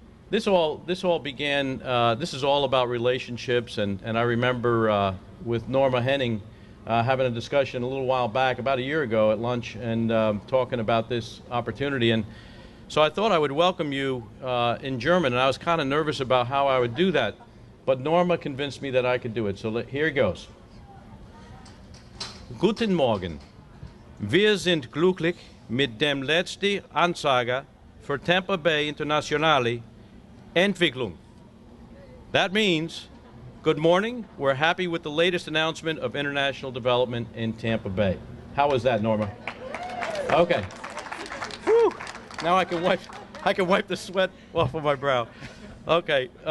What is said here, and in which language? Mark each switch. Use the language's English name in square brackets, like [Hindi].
[English] This all began. This is all about relationships, and I remember with Norma Henning having a discussion a little while back, about a year ago at lunch, and talking about this opportunity. And so I thought I would welcome you in German, and I was kind of nervous about how I would do that, but Norma convinced me that I could do it. So here it goes. [German] Guten Morgen. Wir sind glücklich mit dem letzten Anzeige für Tampa Bay Internationale Entwicklung. [English] That means, good morning, we're happy with the latest announcement of international development in Tampa Bay. How was that, Norma? Okay. Whew. Now I can wipe the sweat off of my brow. Okay.